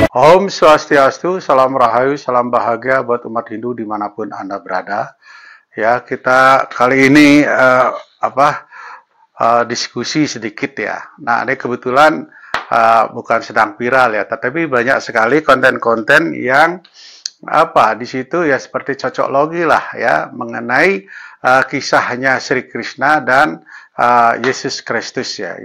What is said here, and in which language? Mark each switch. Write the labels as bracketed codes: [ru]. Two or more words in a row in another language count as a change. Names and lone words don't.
[sa] Om Swastiastu, [id] salam rahayu, salam bahagia buat umat Hindu dimanapun Anda berada. Ya, kita kali ini diskusi sedikit ya. Nah, ini kebetulan bukan sedang viral ya, tetapi banyak sekali konten-konten yang di situ ya seperti cocok logi lah ya mengenai kisahnya Sri Krishna dan Yesus Kristus ya.